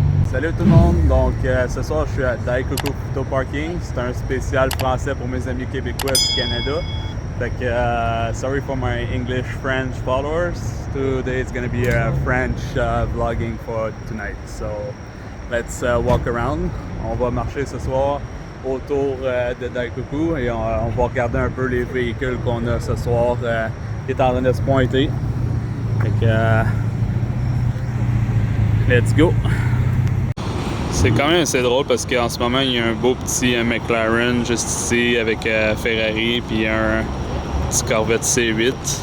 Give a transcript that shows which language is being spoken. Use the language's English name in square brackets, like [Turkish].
[French] Salut tout le monde, donc ce soir je suis à Daikoku Photo Parking, c'est un spécial français pour mes amis québécois du Canada. Fait que, [English] sorry for my English-French followers, today it's gonna be a French vlogging for tonight, so let's walk around. [French] On va marcher ce soir autour de Daikoku et on va regarder un peu les véhicules qu'on a ce soir qui est en train de se pointer. Fait que, [English] let's go! [French] C'est quand même assez drôle parce qu'en ce moment, il y a un beau petit McLaren juste ici avec Ferrari, puis un petit Corvette C8.